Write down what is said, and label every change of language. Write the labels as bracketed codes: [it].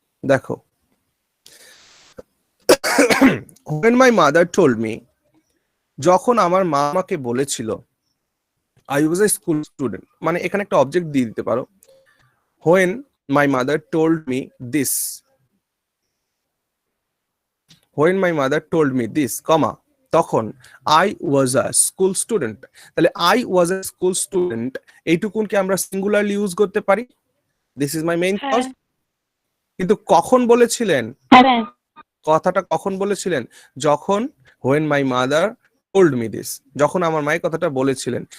[bn] দেখো [en] when my mother told me, [bn] যখন আমার মা আমাকে বলেছিল, [en] I was a school student, [bn] মানে এখানে একটা অবজেক্ট দিয়ে দিতে পারো। [en] when my mother told me this, when my mother told me this, comma, তখন I was a school student। তাহলে I was a school student [bn] এইটুকুনকে আমরা সিঙ্গুলারলি ইউজ করতে পারি। [en] This is my main clause. [bn] কিন্তু কখন বলেছিলেন? হ্যাঁ স্যার। কথাটা কখন বলেছিলেন? যখন [en] when my mother told me this, [bn] যখন আমার মাই কথাটা বলেছিলেন।